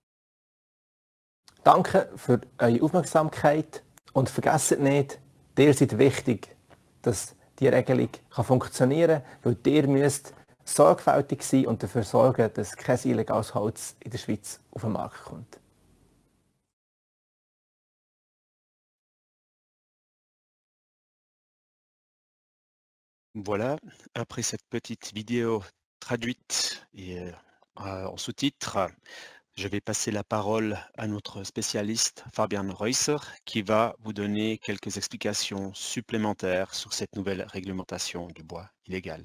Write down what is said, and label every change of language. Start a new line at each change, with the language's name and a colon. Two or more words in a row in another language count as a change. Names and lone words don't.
German: Danke für eure Aufmerksamkeit und vergesst nicht, ihr seid wichtig, dass die Regelung funktionieren kann, weil ihr müsst sorgfältig sein und dafür sorgen, dass kein illegales Holz in der Schweiz auf den Markt kommt.
French: Voilà, après cette petite vidéo traduite et en sous-titres, je vais passer la parole à notre spécialiste Fabian Reusser qui va vous donner quelques explications supplémentaires sur cette nouvelle réglementation du bois illégal.